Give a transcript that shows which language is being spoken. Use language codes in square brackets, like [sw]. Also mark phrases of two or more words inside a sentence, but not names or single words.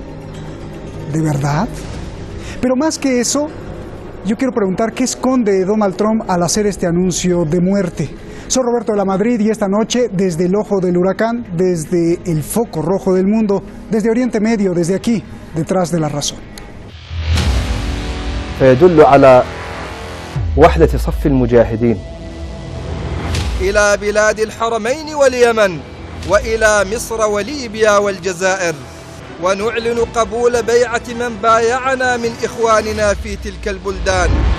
[es] ¿De verdad? Pero más que eso, yo quiero preguntar qué esconde Donald Trump al hacer este anuncio de muerte. Soy Roberto de la Madrid y esta noche, desde el ojo del huracán, desde el foco rojo del mundo, desde Oriente Medio, desde aquí, detrás de la razón. [ar] فيدل على وحدة صف المجاهدين. إلى بلاد الحرمين واليمن وإلى مصر وليبيا والجزائر، ونعلن قبول بيعة من بايعنا من إخواننا في تلك البلدان.